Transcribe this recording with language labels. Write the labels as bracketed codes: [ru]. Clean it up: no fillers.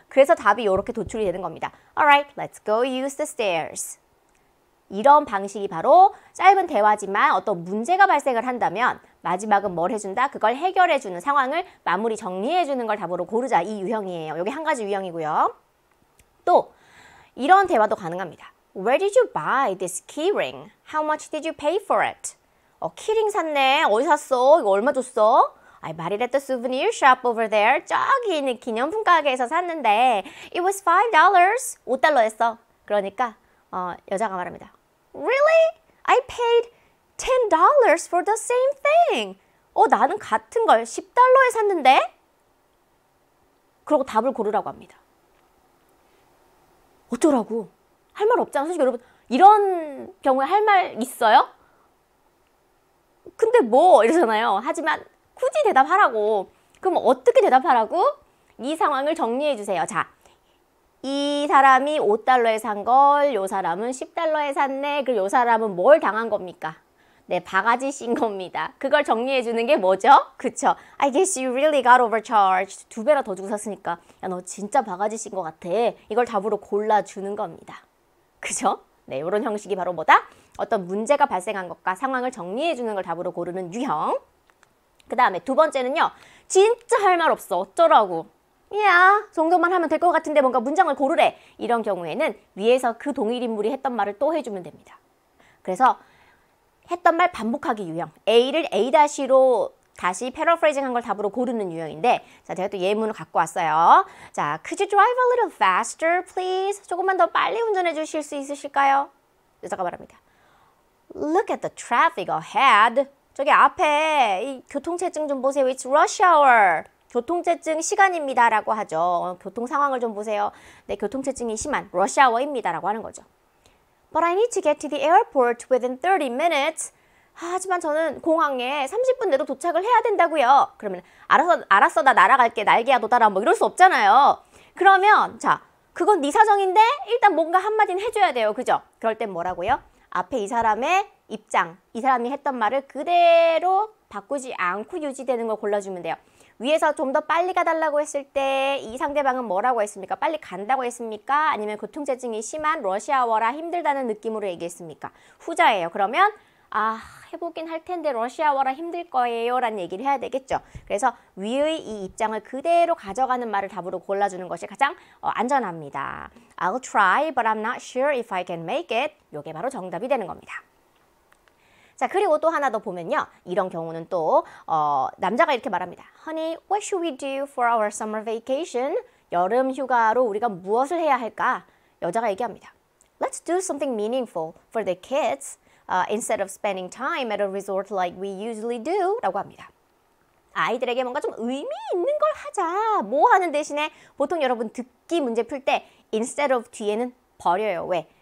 [ko] 그래서 답이 이렇게 도출이 되는 겁니다. [en] Alright, let's go use the stairs. [ko] 이런 방식이 바로 짧은 대화지만 어떤 문제가 발생을 한다면 마지막은 뭘 해준다? 그걸 해결해주는, 상황을 마무리 정리해주는 걸 답으로 고르자. 이 유형이에요. 이게 한 가지 유형이고요. 또 이런 대화도 가능합니다. [en] Where did you buy this keyring? How much did you pay for it? [ko] 키링 샀네. 어디 샀어? 이거 얼마 줬어? [en] I bought it at the souvenir shop over there. [ko] 저기 있는 기념품 가게에서 샀는데 [en] it was $5. [ko] $5였어. 그러니까 여자가 말합니다. [en] Really? I paid $10 for the same thing. [ko] 나는 같은 걸 $10에 샀는데? 그러고 답을 고르라고 합니다. 어쩌라고? 할 말 없잖아. 솔직히 여러분 이런 경우에 할 말 있어요? 근데 뭐 이러잖아요. 하지만 굳이 대답하라고. 그럼 어떻게 대답하라고? 이 상황을 정리해 주세요. 자, 이 사람이 $5에 산 걸 요 사람은 $10에 샀네. 그리고 요 사람은 뭘 당한 겁니까? 네, 바가지 씌인 겁니다. 그걸 정리해 주는 게 뭐죠? 그쵸? [en] I guess you really got overcharged. [ko] 2배나 더 주고 샀으니까 야, 너 진짜 바가지 씌인 것 같아. 이걸 답으로 골라주는 겁니다. 그죠? 네, 이런 형식이 바로 뭐다? 어떤 문제가 발생한 것과 상황을 정리해 주는 걸 답으로 고르는 유형. 그 다음에 두 번째는요. 진짜 할 말 없어. 어쩌라고. 야, 정도만 하면 될 것 같은데 뭔가 문장을 고르래. 이런 경우에는 위에서 그 동일 인물이 했던 말을 또 해주면 됩니다. 그래서 했던 말 반복하기 유형. A를 A-로 다시 패러프레이징 한 걸 답으로 고르는 유형인데, 자, 제가 또 예문을 갖고 왔어요. [en] 자, could you drive a little faster, please? [ko] 조금만 더 빨리 운전해 주실 수 있으실까요? 여자가 말합니다. [en] Look at the traffic ahead. [ko] 저기 앞에 이 교통체증 좀 보세요. [en] It's rush hour. [ko] 교통체증 시간입니다 라고 하죠. 교통 상황을 좀 보세요. 네, 교통체증이 심한 rush hour입니다 라고 하는 거죠. [en] But I need to get to the airport within 30 minutes. [ko] 하지만 저는 공항에 30분 내로 도착을 해야 된다고요. 그러면 알았어 나 날아갈게. 날개야 도달아. 뭐 이럴 수 없잖아요. 그러면 자, 그건 네 사정인데 일단 뭔가 한마디는 해줘야 돼요. 그죠? 그럴 땐 뭐라고요? 앞에 이 사람의 입장, 이 사람이 했던 말을 그대로 바꾸지 않고 유지되는 걸 골라주면 돼요. 위에서 좀 더 빨리 가달라고 했을 때 이 상대방은 뭐라고 했습니까? 빨리 간다고 했습니까? 아니면 교통체증이 심한 러시아워라 힘들다는 느낌으로 얘기했습니까? 후자예요. 그러면 해보긴 할 텐데 러시아워라 힘들 거예요 라는 얘기를 해야 되겠죠. 그래서 위의 이 입장을 그대로 가져가는 말을 답으로 골라주는 것이 가장 안전합니다. [en] I'll try but I'm not sure if I can make it. [ko] 이게 바로 정답이 되는 겁니다. 자, 그리고 또 하나 더 보면요. 이런 경우는 또 남자가 이렇게 말합니다. [en] Honey, what should we do for our summer vacation? [ko] 여름 휴가로 우리가 무엇을 해야 할까? 여자가 얘기합니다. [en] Let's do something meaningful for the kids instead of spending time at a resort like we usually do [ko] 라고 합니다. 아이들에게 뭔가 좀 의미 있는 걸 하자. 뭐 하는 대신에 보통 여러분 듣기 문제 풀 때 instead of 뒤에는 버려요. 왜?